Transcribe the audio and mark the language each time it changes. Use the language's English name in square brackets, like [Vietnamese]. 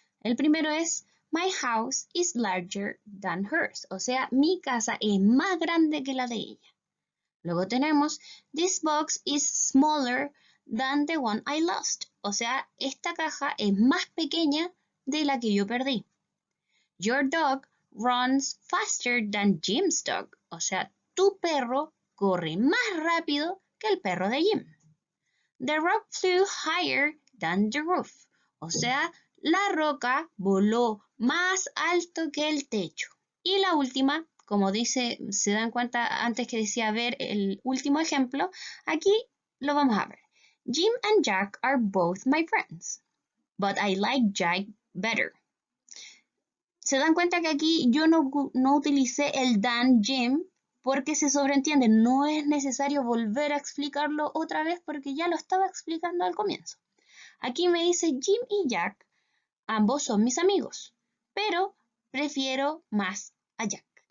[Spanish] El primero es: [English] My house is larger than hers. [Spanish] O sea, mi casa es más grande que la de ella. Luego tenemos: [English] This box is smaller than the one I lost. [Spanish] O sea, esta caja es más pequeña de la que yo perdí. [English] Your dog runs faster than Jim's dog. [Spanish] O sea, tu perro corre más rápido que el perro de Jim. [English] The rock flew higher than the roof. [Spanish] O sea, la roca voló más alto que el techo. Y la última, como dice, se dan cuenta antes que decía ver el último ejemplo, aquí lo vamos a ver. [English] Jim and Jack are both my friends, but I like Jack better. [Spanish] Se dan cuenta que aquí yo no utilicé el [English] than Jim [Spanish] porque se sobreentiende, no es necesario volver a explicarlo otra vez porque ya lo estaba explicando al comienzo. Aquí me dice Jim y Jack, ambos son mis amigos, pero prefiero más a Jack.